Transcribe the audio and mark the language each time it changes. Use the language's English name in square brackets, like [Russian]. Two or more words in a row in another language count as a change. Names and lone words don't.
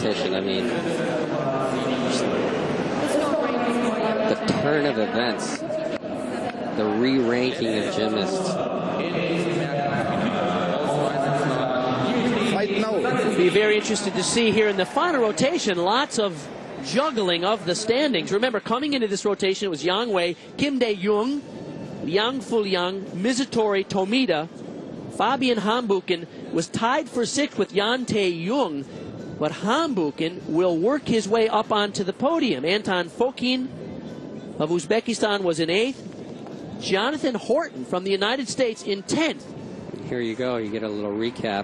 [English] I mean, the turn of events, the re-ranking of gymnasts. Be very interested to see here in the final rotation, lots of juggling of the standings. Remember, coming into this rotation, it was Yang Wei, Kim Dae-jung, Liang Fuliang, Mizutori Tomita. Fabian Hambuchen was tied for 6th with Yan Tae-jung, but Hambuchen will work his way up onto the podium. Anton Fokin of Uzbekistan was in 8th. Jonathan Horton from the United States in 10th. Here you go. You get a little recap.